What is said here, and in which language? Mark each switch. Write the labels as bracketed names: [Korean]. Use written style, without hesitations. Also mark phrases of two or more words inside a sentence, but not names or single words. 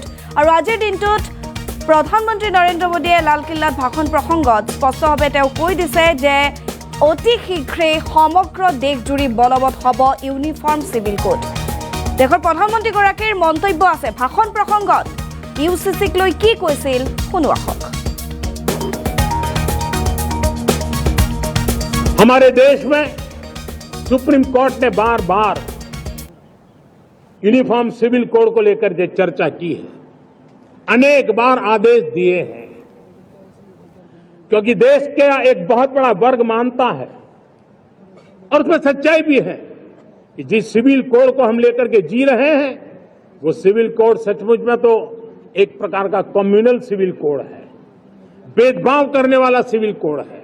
[Assamese] আৰু আজিৰ দিনটোত প্ৰধানমন্ত্ৰী নৰেন্দ্ৰ মোদীয়ে লালকিল্লাত ভাষণ প্ৰসংগত স্পষ্টভাৱে তেওঁ কৈ দিছে যে অতি শীঘ্ৰেই সমগ্ৰ দেশজুৰি বলবৎ হ'ব [English] uniform civil code. [Assamese] দেশৰ প্ৰধানমন্ত্ৰীগৰাকীৰ মন্তব্য আছে ভাষণ প্ৰসংগত। ইউচিচিক লৈ কি কৈছিল শুনো আহক। [Hindi] हमारे देश में सुप्रीम कोर्ट ने बार बार [English] uniform civil code [Hindi] को लेकर जो चर्चा की है, अनेक बार आदेश दिए हैं, क्योंकि देश का एक बहुत बड़ा वर्ग मानता है और उसमें सच्चाई भी है कि जिस [English] civil code [Hindi] को हम लेकर के जी रहे हैं वो [English] civil code [Hindi] सचमुच में तो एक प्रकार का [English] communal civil code [Hindi] है, भेदभाव करने वाला [English] civil code [Hindi] है।